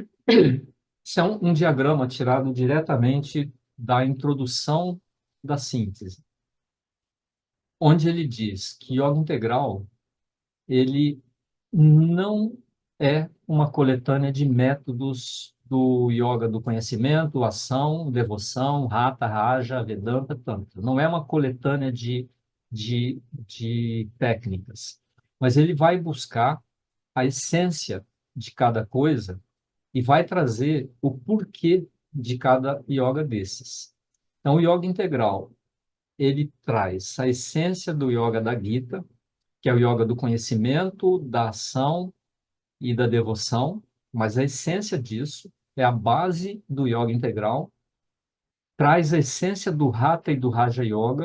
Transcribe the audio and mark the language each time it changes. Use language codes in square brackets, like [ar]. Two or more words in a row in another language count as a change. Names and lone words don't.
[pt] Isso é um diagrama tirado diretamente da introdução da síntese, onde ele diz que yoga integral ele não é uma coletânea de métodos do yoga do conhecimento, ação, devoção, hatha, raja, vedanta, tantra. Não é uma coletânea de técnicas, mas ele vai buscar a essência de cada coisa e vai trazer o porquê de cada yoga desses. Então, o yoga integral, ele traz a essência do yoga da Gita, que é o yoga do conhecimento, da ação e da devoção, mas a essência disso é a base do yoga integral, traz a essência do Hatha e do Raja Yoga.